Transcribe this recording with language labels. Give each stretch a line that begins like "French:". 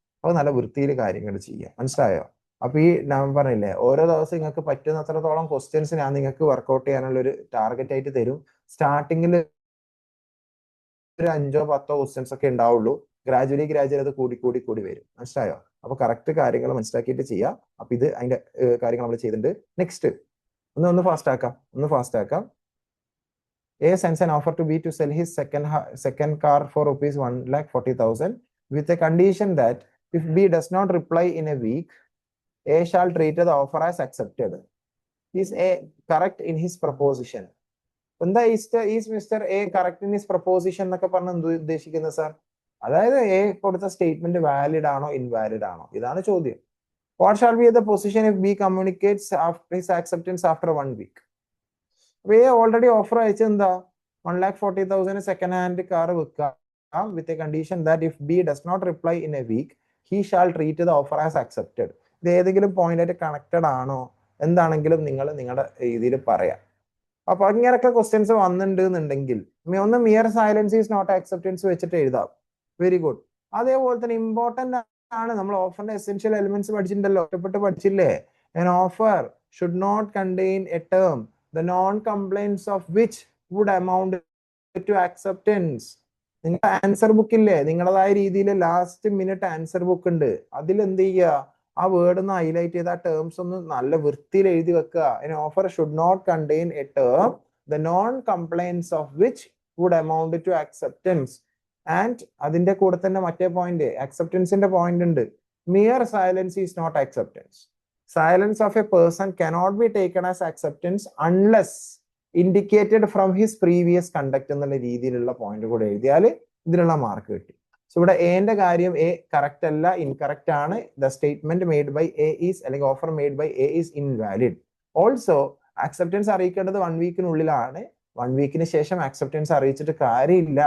Malayalam: അപ്പൊ നല്ല വൃത്തിയിൽ കാര്യങ്ങൾ ചെയ്യുക. മനസ്സിലായോ? അപ്പൊ ഈ ഞാൻ പറഞ്ഞില്ലേ, ഓരോ ദിവസം നിങ്ങൾക്ക് പറ്റുന്നത്രത്തോളം ക്വസ്റ്റ്യൻസ് ഞാൻ നിങ്ങൾക്ക് വർക്ക്ഔട്ട് ചെയ്യാനുള്ള ഒരു ടാർഗറ്റ് ആയിട്ട് തരും. സ്റ്റാർട്ടിങ്ങിൽ ഒരു 5-10 ക്വസ്റ്റ്യൻസ് ഒക്കെ ഉണ്ടാവുള്ളൂ. ഗ്രാജുവലി അത് കൂടി വരും. മനസ്സിലായോ? അപ്പൊ കറക്റ്റ് കാര്യങ്ങൾ മനസ്സിലാക്കിയിട്ട് ചെയ്യാം. അപ്പൊ ഇത് അതിന്റെ കാര്യങ്ങൾ നമ്മൾ ചെയ്തിട്ടുണ്ട്. നെക്സ്റ്റ് ഒന്ന് ഫാസ്റ്റ് ആക്കാം.
English: A sends an offer to B to sell his second car for rupees 1,40,000 with a condition that if B does not reply in a week, A shall treat the offer as accepted. Is A correct in his proposition? എന്താ is mister A correct in his proposition
Malayalam: എന്നൊക്കെ പറഞ്ഞ് എന്ത് ഉദ്ദേശിക്കുന്നത് sir? അതായത് A കൊടുത്ത statement valid ആണോ invalid ആണോ, ഇതാണ് ചോദ്യം.
English: What shall B the position if B communicates his acceptance after 1 week?
Malayalam: അപ്പൊ എ ഓൾറെഡി ഓഫർ അയച്ചത് എന്താ, 1,40,000 സെക്കൻഡ് ഹാൻഡ് കാർ വെക്കാം
English: With a condition that if B does not reply in a week he shall treat the offer as accepted.
Malayalam: ഇത് ഏതെങ്കിലും point ആയിട്ട് connected ആണോ എന്താണെങ്കിലും നിങ്ങൾ നിങ്ങളുടെ രീതിയിൽ പറയാം. അപ്പൊ ഇങ്ങനൊക്കെ ക്വസ്റ്റ്യൻസ് വന്നിട്ടുണ്ട് എന്നുണ്ടെങ്കിൽ ഒന്ന്
English: mere silence is not acceptance
Malayalam: വെച്ചിട്ട് എഴുതാം. Very good. അതേപോലെ തന്നെ ഇമ്പോർട്ടന്റ് ആണ്, നമ്മൾ ഓഫറിന്റെ എസെൻഷ്യൽ എലിമെന്റ്സ് പഠിച്ചിട്ടുണ്ടല്ലോ, ഇഷ്ടപ്പെട്ട് പഠിച്ചില്ലേ?
English: an offer should not contain a term the non-compliance of which would amount to acceptance.
Malayalam: നിങ്ങളുടെ ആൻസർ ബുക്ക് ഇല്ലേ, നിങ്ങളുടേതായ രീതിയിൽ ലാസ്റ്റ് മിനിറ്റ് ആൻസർ ബുക്ക് ഉണ്ട്. അതിൽ എന്ത് ചെയ്യുക, ആ വേർഡ് ഒന്ന് ഹൈലൈറ്റ് ചെയ്ത് ആ ടേംസ് ഒന്ന് നല്ല വൃത്തിയിൽ എഴുതി വെക്കുക.
English: an offer should not contain a term the non-compliance of which would amount to acceptance.
Malayalam: And അതിന്റെ കൂടെ തന്നെ മറ്റേ പോയിന്റ്, അക്സെപ്റ്റൻസിന്റെ പോയിന്റ് ഉണ്ട്.
English: mere silence is not acceptance. Silence of a person cannot be taken as acceptance unless indicated from his previous conduct
Malayalam: എന്നുള്ള രീതിയിലുള്ള point കൂടെ എഴുതിയാൽ ഇതിനുള്ള മാർക്ക് കിട്ടി.
English: so
Malayalam: ഇവിടെ എന്റെ കാര്യം എ കറക്റ്റ് അല്ല, ഇൻകറക്റ്റ് ആണ്.
English: The statement made by A is അല്ലെങ്കിൽ offer made by A is invalid.
Malayalam: Also acceptance അറിയിക്കേണ്ടത് 1 വീക്കിനുള്ളിലാണ്. 1 വീക്കിന് ശേഷം അക്സെപ്റ്റൻസ് അറിയിച്ചിട്ട് കാര്യമില്ല.